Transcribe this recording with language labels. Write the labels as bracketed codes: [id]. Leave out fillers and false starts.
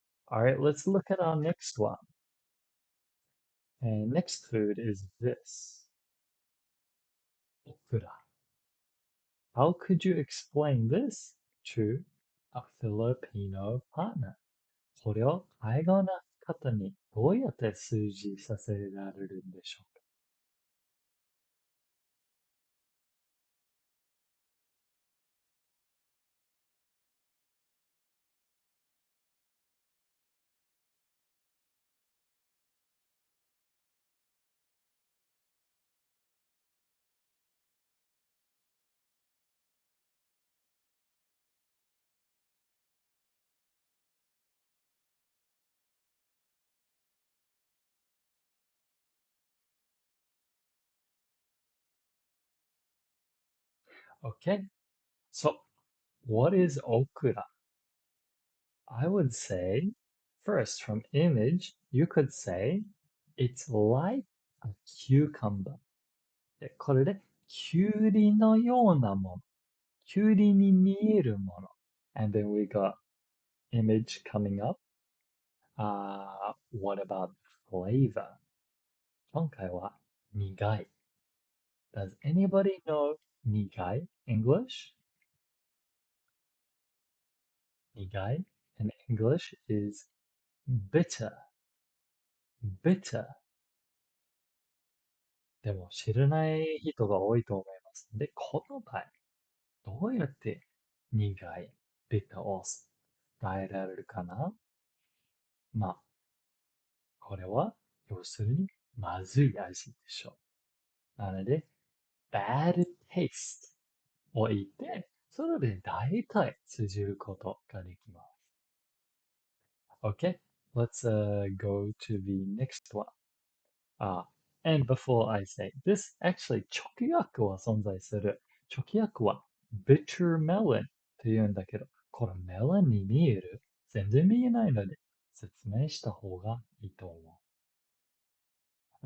[en] Alright, let's look at our next one. And next food is this. Okura. How could you explain this to a Filipino partner? [ja] これを海外の方にどうやって推示させられるんでしょうか？ [en] Okay, so what is okura? I would say, first from image, you could say it's like a cucumber. [ja] で、これで、きゅうりのようなもの。きゅうりに見えるもの。 [en] And then we got image coming up. What about flavor? [ja] 今回は苦い。 [en] Does anybody know 苦い English? 苦い in English is bitter. Bitter. [ja] でも知らない人が多いと思います。で、この場合、どうやって苦い bitter を伝えられるかな？まあ、これは要するにまずい味でしょう。なので、bad taste を言って、それで大体通じることができます。 [en] Okay, let's go to the next one. And before I say this, actually 直訳は存在する。 [ja] 直訳は bitter melon と言うんだけど、これメロンに見える？全然見えないので説明した方がいいと思う。